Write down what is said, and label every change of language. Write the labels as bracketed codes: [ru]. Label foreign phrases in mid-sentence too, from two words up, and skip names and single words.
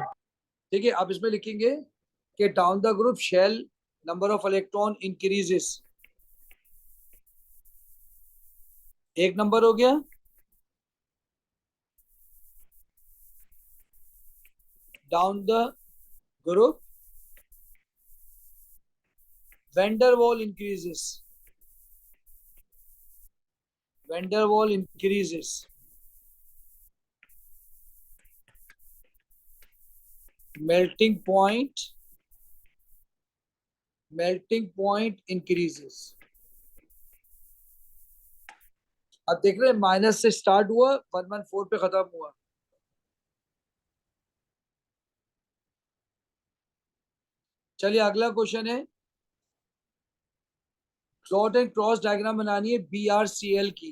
[hi] ठीक है, अब इसमें लिखेंगे कि [en] down the group shell number of electron increases. [hi] 1 नंबर हो गया। [en] down the group van der Waal increases, van der Waal increases, melting point increases। [hi] अब देख रहे हैं माइनस से स्टार्ट हुआ, 114 पे खत्म हुआ। चलिए अगला क्वेश्चन है, [en] dot and cross diagram [hi] बनानी है BrCl की।